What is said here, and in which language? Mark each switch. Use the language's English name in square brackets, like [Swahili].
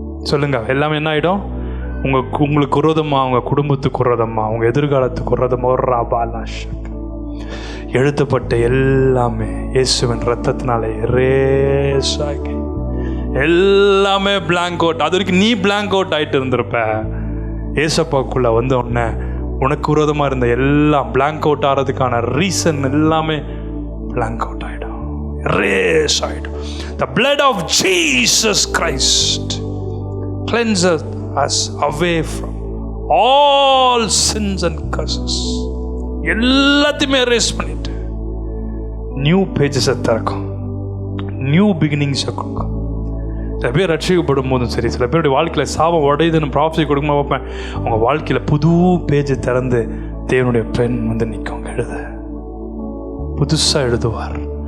[Tamil] சொல்லுங்க, எல்லாமே என்ன ஆகிடும்? உங்களுக்கு விரோதமா, உங்கள் குடும்பத்துக்கு விரோதமா, உங்கள் எதிர்காலத்துக்கு விரோதமா ஒரு ராபாலாஷக் எழுதப்பட்ட எல்லாமே இயேசுவின் ரத்தத்தினாலே எரேஸ் ஆகி எல்லாமே பிளாங்க் அவுட். அது வரைக்கும் நீ பிளாங்க் அவுட் ஆகிட்டு இருந்திருப்ப. ஏசப்பாக்குள்ளே வந்த உடனே உனக்கு விரோதமாக இருந்த எல்லாம் பிளாங்க் அவுட் ஆகிறதுக்கான ரீசன் எல்லாமே பிளாங்க் அவுட் ஆகிடும், எரேஸ் ஆகிடும். [English] The blood of Jesus Christ cleanses us away from all sins and curses. [Tamil] எல்லாத்தையுமே எரேஸ் பண்ணிட்டு நியூ பேஜஸை திறக்கும், நியூ பிகினிங்ஸை கொடுக்கும். சில பேர் ரட்சிக்கப்படும் போதும் சரி, சில பேருடைய வாழ்க்கையில் சாபம் உடையுதுன்னு ப்ராஃபஸி கொடுக்கும்போது பார்ப்பேன், அவங்க வாழ்க்கையில் புது பேஜை திறந்து தேவனுடைய பெண் வந்து நிற்கும், எழுத புதுசாக எழுதுவார்.